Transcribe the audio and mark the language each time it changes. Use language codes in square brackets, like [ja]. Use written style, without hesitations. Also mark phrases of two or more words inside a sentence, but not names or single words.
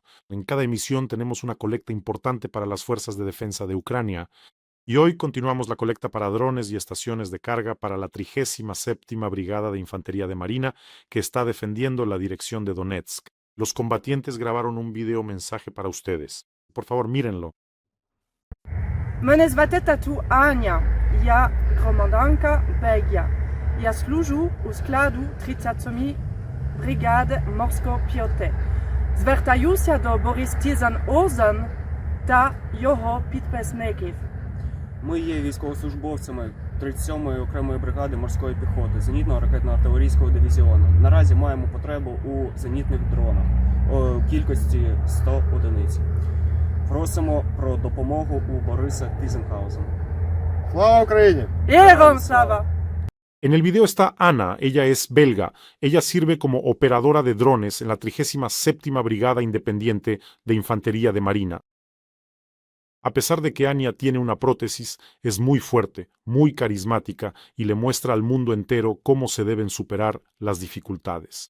[es] En cada emisión tenemos una colecta importante para las fuerzas de defensa de Ucrania, y hoy continuamos la colecta para drones y estaciones de carga para la 37ª Brigada de Infantería de Marina que está defendiendo la dirección de Donetsk. Los combatientes grabaron un video mensaje para ustedes. Por favor, mírenlo. [uk] Мене звати Тату Аня. Я громадянка Бельгія. Я служу у складу 37-ї бригади морської піхоти. Звертаюся до Борис Тізан-Озен та його підписників. Ми є військовослужбовцями 37-ї окремої бригади морської піхоти зенітно-ракетно-артилерійського дивізіону. Наразі маємо потребу у зенітних дронах у кількості 100 одиниць. Просимо про допомогу у Бориса Тізенхаузена. Слава Україні! Героям слава! [es] En el video está Ana, ella es belga. Ella sirve como operadora de drones en la 37ª Brigada Independiente de Infantería de Marina. A pesar de que Anya tiene una prótesis, es muy fuerte, muy carismática y le muestra al mundo entero cómo se deben superar las dificultades.